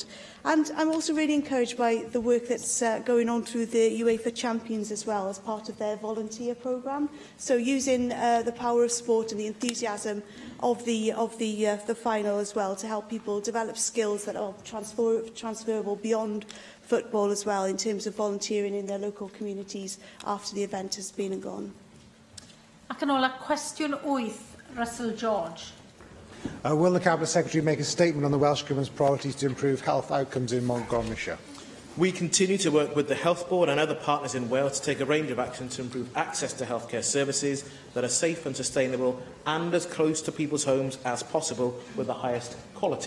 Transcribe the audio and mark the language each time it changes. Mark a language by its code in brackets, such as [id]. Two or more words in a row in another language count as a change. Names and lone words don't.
[en] And I'm also really encouraged by the work that's going on through the UEFA Champions as well as part of their volunteer programme. So using the power of sport and the enthusiasm of the final as well to help people develop skills that are transferable beyond football as well in terms of volunteering in their local communities after the event has been and gone. [cy] Ac yn ola, cwestiwn 8, Russell George. [en] Will the Cabinet Secretary make a statement on the Welsh Government's priorities to improve health outcomes in Montgomeryshire? We continue to work with the Health Board and other partners in Wales to take a range of actions to improve access to healthcare services that are safe and sustainable and as close to people's homes as possible with the highest quality.